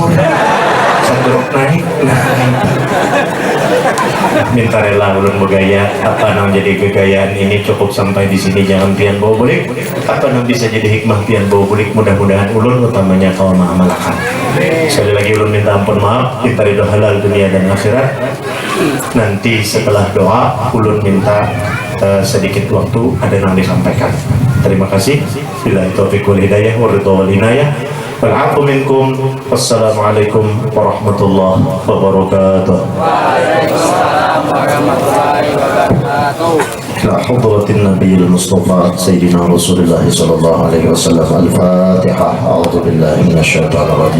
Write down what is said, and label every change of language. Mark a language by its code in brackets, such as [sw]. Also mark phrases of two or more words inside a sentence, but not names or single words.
[bjn] Saduruk naik. Minta rela ulun bergaya. Apa nang jadi kegayaan ini cukup sampai di sini, jangan pian bawa bulik. Apa nang bisa jadi hikmah pian bawa bulik, mudah-mudahan ulun utamanya kau mengamalkan. Sekali lagi ulun minta ampun maaf, minta ridho halal dunia dan akhirat. Nanti setelah doa ulun minta sedikit waktu ada yang disampaikan. [id] Terima kasih. [ar] بالله التوفيق والهداية والرضا والعناية. ومنكم. والسلام عليكم ورحمة الله وبركاته. وعليكم السلام ورحمة الله وبركاته. إلى حضرة النبي المصطفى سيدنا رسول الله صلى الله عليه وسلم. الفاتحة. أعوذ بالله من الشيطان الرجيم.